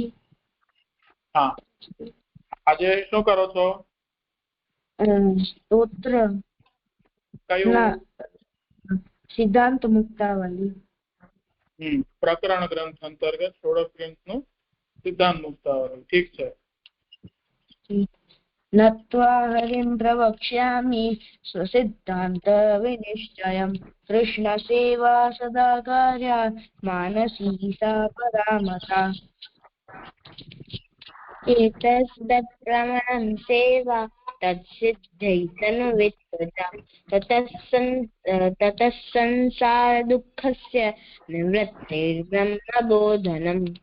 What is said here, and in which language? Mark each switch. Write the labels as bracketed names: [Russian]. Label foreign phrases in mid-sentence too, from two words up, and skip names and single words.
[Gujarati] હા, આજે શું કરો છો? સ્તોત્ર. કયું? સિદ્ધાંત મુક્તાવલી. પ્રકરણ ગ્રંથ અંતર્ગત 16 ગ્રંથનું સિદ્ધાંત મુક્તાવલી. ઠીક છે. [Sanskrit] नत्वा हरिं प्रवक्ष्यामि स्वसिद्धान्तविनिश्चयम् कृष्णसेवा सदा कार्या मानसी सा परामता एतस्तत्प्रमाणं सेवा तत्सिद्धैतनुवित्तता ततः संसारदुःखस्य निवृत्तिर्ब्रह्मबोधनम्